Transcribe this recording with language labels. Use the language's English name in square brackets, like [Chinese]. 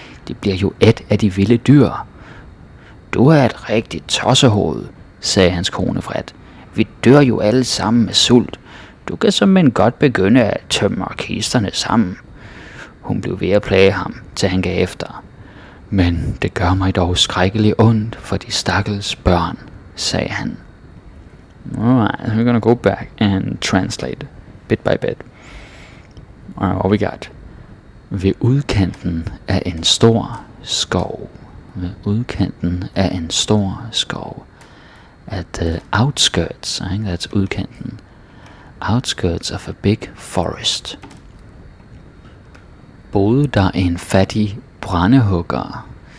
[Danish] De bliver jo et af de vilde dyr. Du er et rigtigt tossehoved, sagde hans kone vredt. Vi dør jo alle sammen med sult. Du kan såmænd godt begynde at tømme kisterne sammen. Hun blev ved at plage ham, til han gav efter. Men det gør mig dog skrækkeligt ondt for de stakkels børn, sagde han. [English] Alright, we're gonna go back and translate bit by bit. Alright, what we got? [Danish] Ved udkanten af en stor skov. Ved udkanten af en stor skov. [English] At the outskirts, that's udkanten. Outskirts of a big forest. [Danish] Boede der en fattig brændehugger.